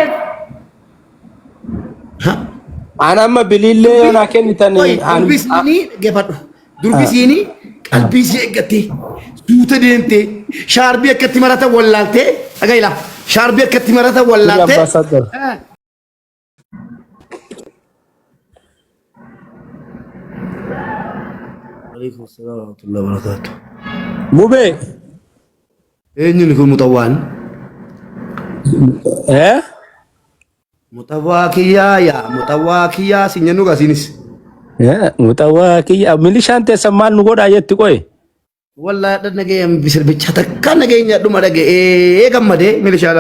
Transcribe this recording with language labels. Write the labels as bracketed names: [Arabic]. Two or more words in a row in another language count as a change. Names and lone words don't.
[Oromo] Anamma bilillee yoo naa kennitan durbisiini geeffadhu. Durbisiini qalbiisii eeggattee suuta deemtee shaarbii akkatti marata wallaaltee dhagaila shaarbii akkatti marata wallaaltee. [Arabic] عليكم السلام ورحمة الله وبركاته. [Oromo] Mube. Eenyu ni kun mutawwaan? Mutawwaa kiyyaa si nyennu gasiinis. Mutawwaa kiyyaa milishaan teessan maal nu godhaa jetti qoye? Wallaahi dha nagayaan bisirbicha takka nageenya dhuma dhaga'ee gammadee milishaadha.